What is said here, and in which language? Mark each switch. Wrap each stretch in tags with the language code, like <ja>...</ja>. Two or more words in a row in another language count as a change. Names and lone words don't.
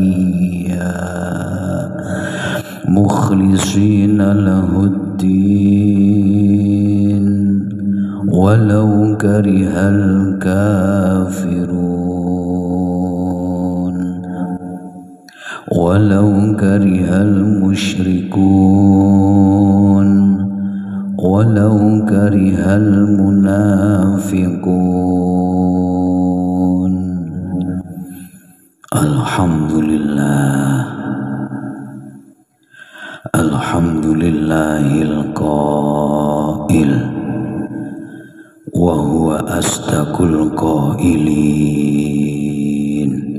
<ar>إياه مخلصين له الدين ولو كره الكافرون ولو كره المشركون ولو كره المنافقون. الحمد لله الحمد لله القائل وهو أصدق القائلين.</ar>